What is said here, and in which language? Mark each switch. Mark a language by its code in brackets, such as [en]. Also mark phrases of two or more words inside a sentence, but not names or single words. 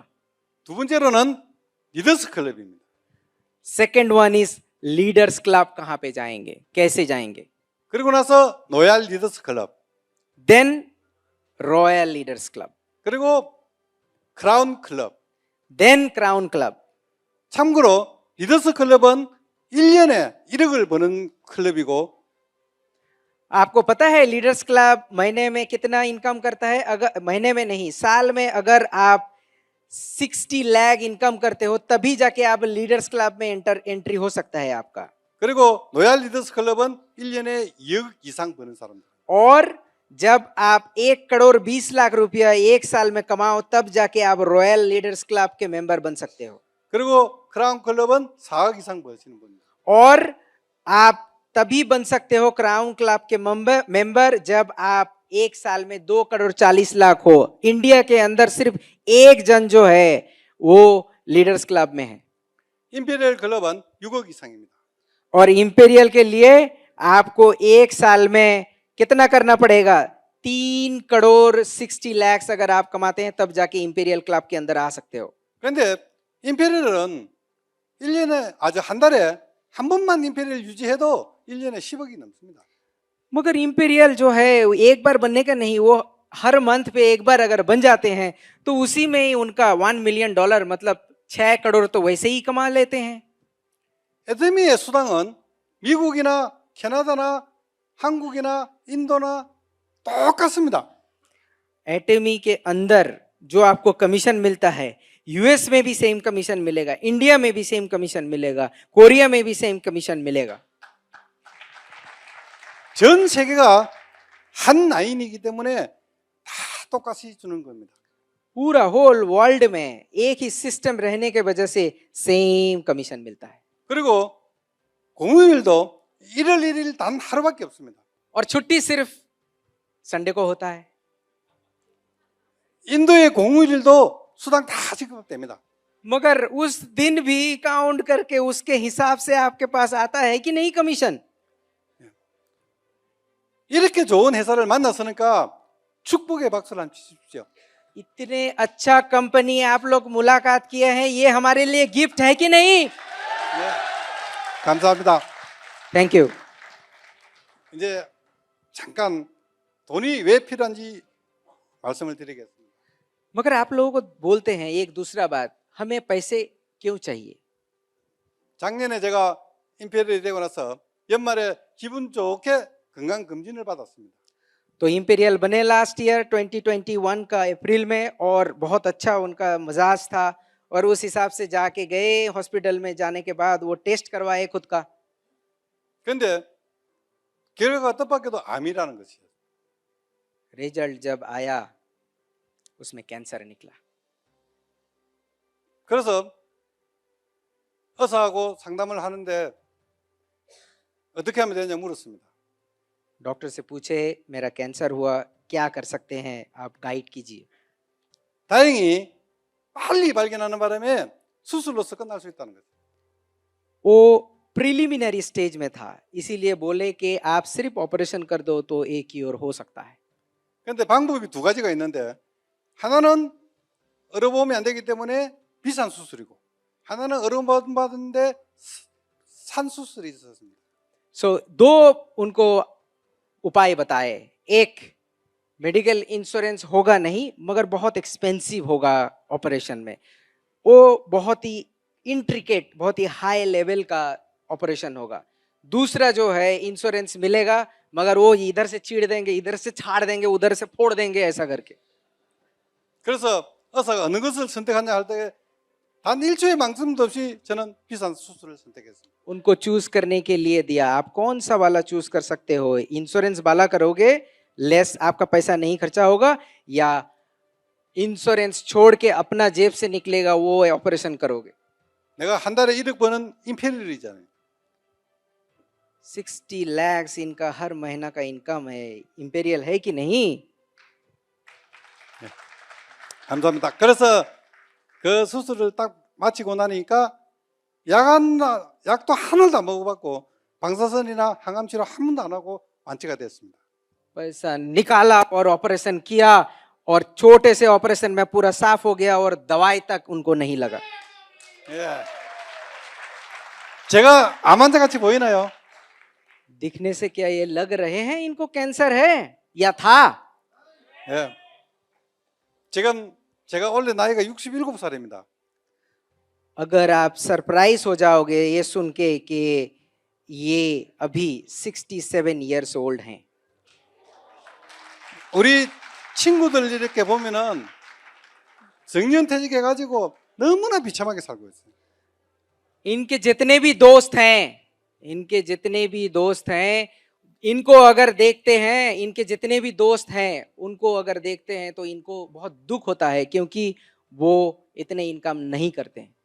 [ko] 두 번째로는 리더스 클럽입니다. [en] second one is Leaders Club. [hi] कहां पे जाएंगे, कैसे जाएंगे? [ko] 그리고 나서 로얄 리더스 클럽, [en] then Royal Leaders Club, [ko] 그리고 크라운 클럽. [en] then Crown Club. [ko] 참고로 리더스 클럽은 1년에 1억을 버는 클럽이고 [hi] आपको पता है लीडर्स क्लब महीने में कितना इनकम करता है? अगर महीने में नहीं, साल में अगर आप 60 लाख इनकम करते हो तभी जाके आप लीडर्स क्लब में एंट्री हो सकता है आपका. [ko] 그리고 로얄 리더스 클럽은 1년에 2억 이상 버는 사람들. [hi] और जब आप 1,20,00,000 रुपया एक साल में कमाओ तब जाके आप रॉयल लीडर्स क्लब के मेंबर बन सकते हो. [ko] 그리고 크라운 클럽은 4억 이상 버시는 분입니다. [hi] और आप तभी बन सकते हो क्राउन क्लब के मेंबर जब आप एक साल में 2,40,00,000 हो. इंडिया के अंदर सिर्फ एक जन जो है वो लीडर्स क्लब में है. [ko] 임페리얼 클럽은 6억 이상입니다. [hi] और इंपेरियल के लिए आपको एक साल में कितना करना पड़ेगा? 3,60,00,000 अगर आप कमाते हैं तब जाके इंपेरियल क्लब के अंदर आ सकते हो. [ko] 그런데 임페리얼은 1년에 아주 한 달에 한 번만 임페리얼 유지해도 1년에 10억이 넘습니다. [hi] मगर इंपेरियल जो है वो एक बार बनने का नहीं, वो हर मंथ पे एक बार अगर बन जाते हैं तो उसी में ही उनका $1 मिलियन मतलब 6 करोड़ तो वैसे ही कमा लेते हैं. [ko] 애터미의 수당은 미국이나 캐나다나 한국이나 인도나 똑같습니다. [hi] एटमी के अंदर जो आपको कमीशन मिलता है यूएस में भी [en] same commission [hi] मिलेगा, इंडिया में भी [en] same commission [hi] मिलेगा, कोरिया में भी [en] same commission [hi] मिलेगा. [ko] 전 세계가 한 라인이기 때문에 다 똑같이 주는 겁니다. [hi] पूरा [en] whole world [hi] में एक ही सिस्टम रहने के वजह से सेम कमीशन मिलता है. [ko] 그리고 공휴일도 1월 1일 단 하루밖에 없습니다. [hi] और छुट्टी सिर्फ संडे को होता है. [ko] 인도의 공휴일도 수당 다 지급됩니다. [hi] मगर उस दिन भी काउंट करके उसके हिसाब से आपके पास आता है कि नहीं कमीशन. [ko] 이렇게 좋은 회사를 만났으니까 축복의 박수를 한번 주십시오. [hi] इतने अच्छा कंपनी आप लोग मुलाकात किए हैं, ये हमारे लिए गिफ्ट है कि नहीं? [ko] 네, 감사합니다. [en] thank you. [ko] 이제 잠깐 돈이 왜 필요한지 말씀을 드리겠습니다. [hi] मगर आप लोगों को बोलते हैं एक दूसरा बात, हमें पैसे क्यों चाहिए? [ko] 작년에 제가 임페리얼이 되고 나서 연말에 기분 좋게 건강 검진을 받았습니다. [hi] तो इंपीरियल बने [en] last year [hi] 2021 का अप्रैल में और बहुत अच्छा उनका मिजाज था और उस हिसाब से जाके गए हॉस्पिटल में. जाने के बाद वो टेस्ट करवाए खुद का. [ko] 그런데 결과가 뜻밖에도 암이라는 것이에요. [hi] रिजल्ट जब आया उसमें कैंसर निकला. [ko] 그래서 의사하고 상담을 하는데 어떻게 하면 되냐 물었습니다. [hi] डॉक्टर से पूछे मेरा कैंसर हुआ, क्या कर सकते हैं आप गाइड कीजिए. [ko] 다행히 빨리 발견하는 바람에 수술로서 끝날 수 있다는 거죠. [hi] वो [en] preliminary stage [hi] में था, इसीलिए बोले कि आप सिर्फ ऑपरेशन कर दो तो एक क्योर हो सकता है. [ko] 그런데 방법이 두 가지가 있는데 하나는 의료보험이 안 되기 때문에 비싼 수술이고 하나는 의료보험 받는데 산 수술이 있었습니다. [hi] सो दो उनको उपाय बताए. एक [en] medical insurance [hi] होगा नहीं मगर बहुत एक्सपेंसिव होगा ऑपरेशन में, वो बहुत ही इंट्रिकेट, बहुत ही [en] high level [hi] का ऑपरेशन होगा. दूसरा जो है इंश्योरेंस मिलेगा मगर वो इधर से चीड़ देंगे, इधर से छाड़ देंगे, उधर से फोड़ देंगे, ऐसा करके। [ko] 그래서 의사가 어느 것을 선택하냐 할 때 단 1초의 망설임도 없이 저는 비싼 수술을 선택했습니다. [hi] उनको चूज करने के लिए दिया, आप कौन सा वाला चूज कर सकते हो, इंश्योरेंस वाला करोगे, लेस आपका पैसा नहीं खर्चा होगा, या इंश्योरेंस छोड़ के अपना जेब से निकलेगा वो ऑपरेशन करोगे। [ko] 내가 한 달에 1억 버는 임페리얼이잖아요. [hi] 60 lakhs इनका हर महीना का इनकम है, इंपेरियल है कि नहीं? [ko] 감사합니다. 그래서 그 수술을 딱 마치고 나니까 약도 하나도 안 먹어봤고 방사선이나 항암치료 한 번도 안 하고 완치가 됐습니다. [hi] पैसा निकाला और ऑपरेशन किया, और छोटे से ऑपरेशन में पूरा साफ हो गया और दवाई तक उनको नहीं लगा। [ko] 예. 제가 암 환자 같이 보이나요? [hi] दिखने से क्या ये लग रहे हैं इनको कैंसर है या था? [ko] 예. 지금 제가 원래 나이가 67살입니다. [hi] अगर आप सरप्राइज हो जाओगे ये सुन के कि ये अभी 67 [en] years old [hi] हैं। [ko] 우리 친구들 이렇게 보면은 정년퇴직해가지고 너무나 비참하게 살고 있어요. [hi] इनके जितने भी दोस्त हैं, इनके जितने भी दोस्त हैं, इनको अगर देखते हैं, इनके जितने भी दोस्त हैं उनको अगर देखते हैं तो इनको बहुत दुख होता है, क्योंकि वो इतने इनकम नहीं करते हैं।